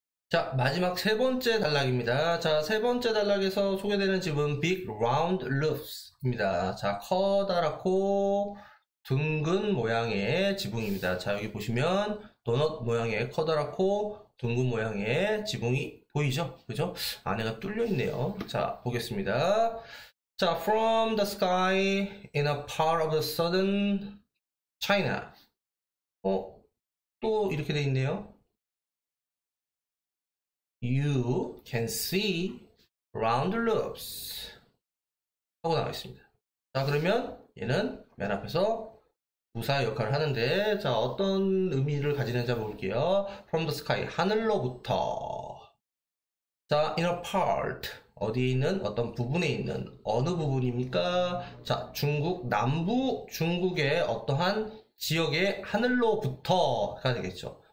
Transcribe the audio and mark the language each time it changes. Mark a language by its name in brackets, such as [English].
[Korean] 자, 마지막 세 번째 단락입니다. 자, 세 번째 단락에서 소개되는 집은 Big Round Roofs입니다. 자, 커다랗고 둥근 모양의 지붕입니다. 자, 여기 보시면 도넛 모양의 커다랗고 둥근 모양의 지붕이 보이죠? 그죠? 안에가 뚫려 있네요. 자, 보겠습니다. [English] 자, from the sky in a part of the southern China. [Korean] 또 이렇게 돼 있네요. [English] You can see round roofs [Korean] 하고 나와 있습니다. 자, 그러면 얘는 맨 앞에서 부사 역할을 하는데, 자, 어떤 의미를 가지는지 한번 볼게요. [English] From the sky, [Korean] 하늘로부터. 자, [English] in a part, [Korean] 어디에 있는, 어떤 부분에 있는, 어느 부분입니까? 자, 중국 남부 중국의 어떠한 지역의 하늘로부터가 되겠죠.